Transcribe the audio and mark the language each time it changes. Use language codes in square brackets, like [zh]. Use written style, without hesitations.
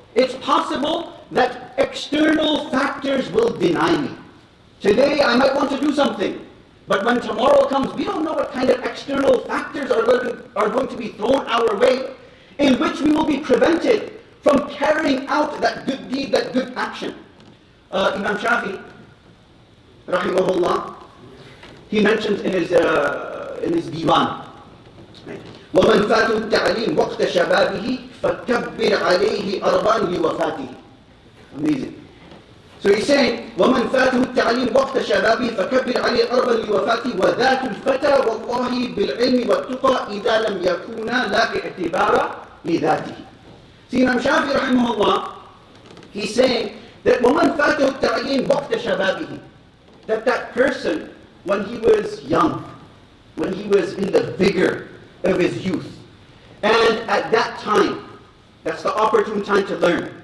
[en] It's possible that external factors will deny me. Today I might want to do something, but when tomorrow comes, we don't know what kind of external factors are going to be thrown our way, in which we will be prevented from carrying out that good deed, that good action. Imam Shafi, rahimahullah, he mentions in his diwan, [ar] وَمَنْ فَاتُ التَّعْلِيمِ وَقْتَ شَبَابِهِ فَكَبِّرْ عَلَيْهِ أَرْبًا لِوَفَاتِهِ. [en] Amazing. So he's saying, [ar] وَمَنْ فَاتُهُ التَّعْلِيمِ وَقْتَ شَبَابِهِ فَكَبِّرْ عَلَيْهِ أَرْبًا لِوَفَاتِهِ وَذَاتُ الْفَتَى وَاللَّهِ بِالْعِلْمِ وَالتُّقَى إِذَا لَمْ يَكُونَا لَا اِعْتِبَارَ لِذَاتِهِ. [en] See, Imam Shafi rahimahullah, he's saying that [ar] وَمَنْ فَاتُهُ التَّعْلِيمِ وَقْتَ شَبَابِهِ, [en] that person, when he was young, when he was in the vigor of his youth, and at that time, that's the opportune time to learn.